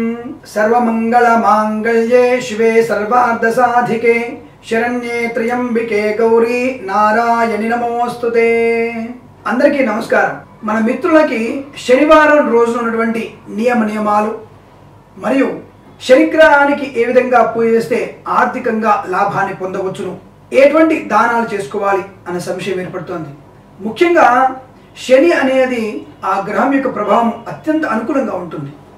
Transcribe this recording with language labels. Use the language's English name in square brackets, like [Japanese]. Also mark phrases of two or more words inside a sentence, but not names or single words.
[Sanskrit] सर्वमंगलमांगल्ये शिवे सर्वार्धसाधिके शरण्ये त्र्यंबिके गौरी नारायणि नमोस्तुते। [Telugu] అందరికీ నమస్కారం। మన మిత్రులకి శనివారం రోజున ఉన్నటువంటి నియమాలు మరియు శనిగ్రహానికి ఏ విధంగా పూజ చేస్తే ఆర్థికంగా లాభాన్ని పొందవచ్చును, ఎటువంటి దానాలు చేసుకోవాలి అనే సంశయం ఏర్పడుతోంది। ముఖ్యంగా శని అనేది ఆ గ్రహం యొక్క ప్రభావం అత్యంత అనుకూలంగా ఉంటుంది।